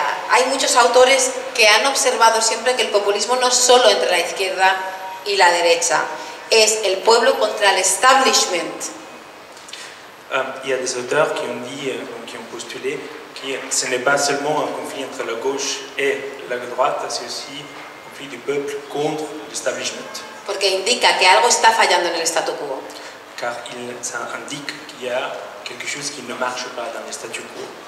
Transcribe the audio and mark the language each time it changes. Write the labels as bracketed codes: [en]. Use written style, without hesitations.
[es] Hay muchos autores que han observado siempre que el populismo no es solo entre la izquierda y la derecha, es el pueblo contra el establishment. [fr] Il y a des auteurs qui ont dit, qui ont postulé que ce n'est pas seulement un conflit entre la gauche et la droite, c'est aussi un conflit du peuple contre l'establishment. [es] Porque indica que algo está fallando en el statu quo. [fr] Car ça indique qu'il y a quelque chose qui ne marche pas dans le statu quo.